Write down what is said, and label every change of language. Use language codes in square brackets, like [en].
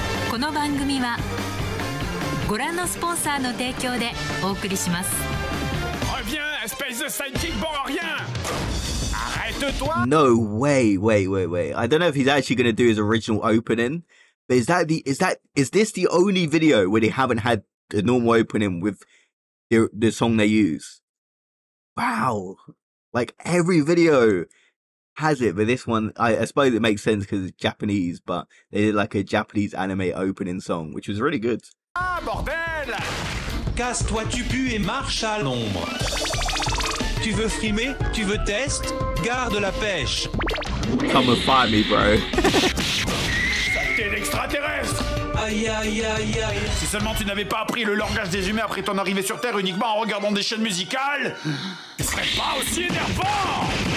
[ja] この番組はご覧のスポンサーの提供でお送りします。 [fr] Reviens, espèce de sidekick bon à rien! Arrête-toi! [en] No way. Wait. I don't know if he's actually going to do his original opening. But is this the only video where they haven't had the normal opening with the song they use? Wow. Like every video has it, but this one, I suppose it makes sense because it's Japanese, but they did like a Japanese anime opening song, which was really good. [fr] Ah, bordel! Casse-toi, tu pues et marche à l'ombre. Tu veux frimer? Tu veux test? Garde la pêche. [en] Come and find me, bro. [fr] T'es l'extraterrestre! Aïe aïe aïe aïe. Si seulement tu n'avais pas appris le langage des humains après ton arrivée sur Terre uniquement en regardant des chaînes musicales, ce serait pas aussi énervant!